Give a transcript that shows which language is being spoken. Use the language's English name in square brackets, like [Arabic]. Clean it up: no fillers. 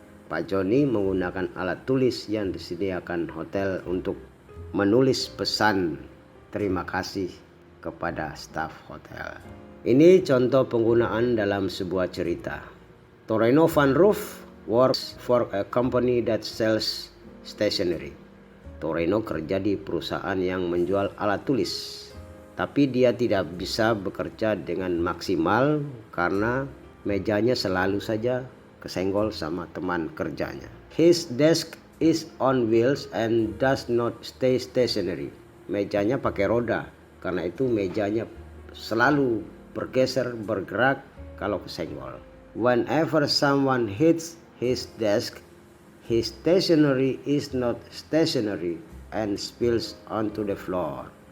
[Indonesian] Pak Johnny menggunakan alat tulis yang disediakan hotel untuk menulis pesan terima kasih kepada staf hotel. Ini contoh penggunaan dalam sebuah cerita. [English] Toreno Van Roof works for a company that sells stationery. [Indonesian] Toreno kerja di perusahaan yang menjual alat tulis. Tapi dia tidak bisa bekerja dengan maksimal karena mejanya selalu saja kesenggol sama teman kerjanya. [English] His desk is on wheels and does not stay stationary. [Indonesian] Mejanya pakai roda, karena itu mejanya selalu bergeser, bergerak kalau kesenggol. [English] Whenever someone hits his desk, his stationery is not stationary and spills onto the floor.